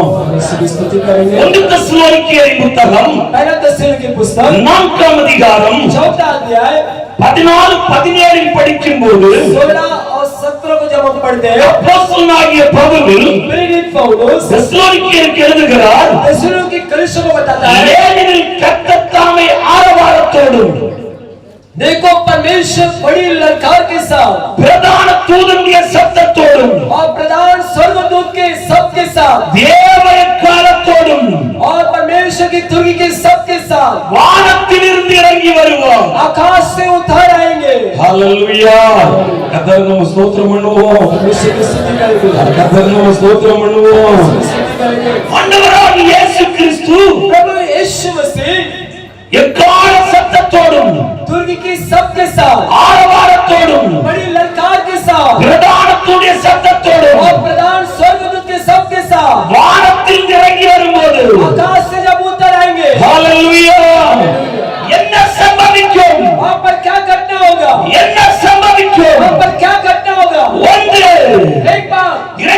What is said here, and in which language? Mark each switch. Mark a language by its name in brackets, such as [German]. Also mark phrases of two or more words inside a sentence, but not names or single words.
[Hindi] स्तुति करेंगे [Tamil] ஒன்று தெசலோனிக்கேயரின் புத்தகம் [Hindi] पहला தெசலோனிக்கே पुस्तक [Tamil] 4ஆம் அதிகாரம் [Hindi] चौथा अध्याय [Tamil] 14 17 படிக்கும்போது [Hindi] 16 और 17 को जब हम पढ़ते हैं [Tamil] அப்போஸ்தலனாகிய பவுல் [Hindi] प्रेरित पौलुस [Tamil] தெசலோனிக்கேயருக்கு எழுதுகிறார் [Hindi] தெசலோனிக்கே कलीसिया को बताता है [Tamil] ஏனெனில் கர்த்தர் தாமே ஆரவாரத்தோடும் [Hindi] देखो परमेश्वर बड़ी ललकार के साथ [Tamil] பிரதான தூதனுடைய சத்தத்தோடும் [Hindi] और प्रधान स्वर्गदूत के शब्द के साथ [Tamil] தேவ எக்காலத்தோடும் [Hindi] और परमेश्वर की तुरही के शब्द के साथ [Tamil] வானத்திலிருந்து இறங்கி வருவார் [Hindi] आकाश से उतर आएंगे [Tamil] ஹalleluya கர்த்தரை நாம் ஸ்தோத்திரம் பண்ணுவோம் [Hindi] परमेश्वर की स्तुति करेंगे [Tamil] கர்த்தரை நாம் ஸ்தோத்திரம் பண்ணுவோம் [Hindi] स्तुति करेंगे [Tamil] ஆண்டவராகிய இயேசு கிறிஸ்து [Hindi] प्रभु यीशु मसीह [Tamil] எக்கால சத்தத்தோடும் [Hindi] तुरही की शब्द के साथ [Tamil] ஆரவாரத்தோடும் [Hindi] बड़ी ललकार के साथ [Tamil] பிரதானத்துடைய சத்தத்தோடும் [Hindi] और प्रधान स्वर्गदूत के शब्द के साथ [Tamil] வானத்தில் இறங்கி வரும்போது [Hindi] आकाश से जब उतर आएंगे [Tamil] ஹalleluya என்ன சம்பவிக்கும் [Hindi] वहां पर क्या घटना होगा [Tamil] என்ன சம்பவிக்கும் [Hindi] वहां पर क्या घटना होगा [Tamil] ஒன்று [Hindi] एक बात